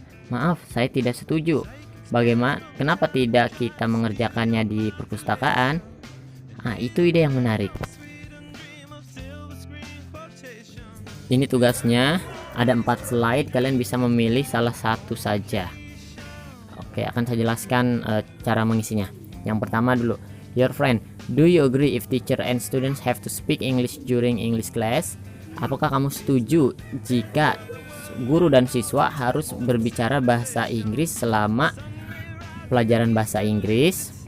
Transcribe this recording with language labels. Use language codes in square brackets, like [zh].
[id] Maaf, saya tidak setuju. Bagaimana? Kenapa tidak kita mengerjakannya di perpustakaan? Nah, itu ide yang menarik. Ini tugasnya, ada 4 slide, kalian bisa memilih salah satu saja. Oke, akan saya jelaskan cara mengisinya. Yang pertama dulu, [en] your friend, do you agree if teacher and students have to speak English during English class? [id] Apakah kamu setuju jika guru dan siswa harus berbicara bahasa Inggris selama pelajaran bahasa Inggris.